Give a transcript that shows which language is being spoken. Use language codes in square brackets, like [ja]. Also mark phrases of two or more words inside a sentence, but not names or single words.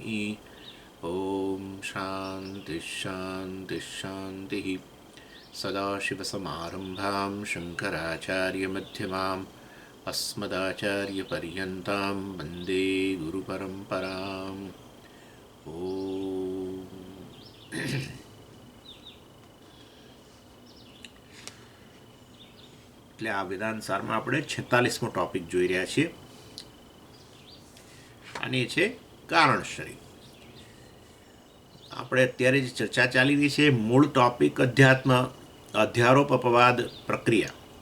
[sa] ॐ शान्तिः शान्तिः शान्तिः। सदाशिवसमारम्भां शङ्कराचार्यमध्यमाम् अस्मदाचार्यपर्यन्तां वन्दे गुरुपरम्पराम्। [gu] ॐ એટલે આ વેદાંત સારમાં આપણે 46મો ટોપિક જોઈ રહ્યા છીએ અને એ છે કારણ શરીર. આપણે અત્યારે જે ચર્ચા ચાલી રહી છે મૂળ ટોપિક અધ્યાત્મ અધ્યારોપ અપવાદ પ્રક્રિયા.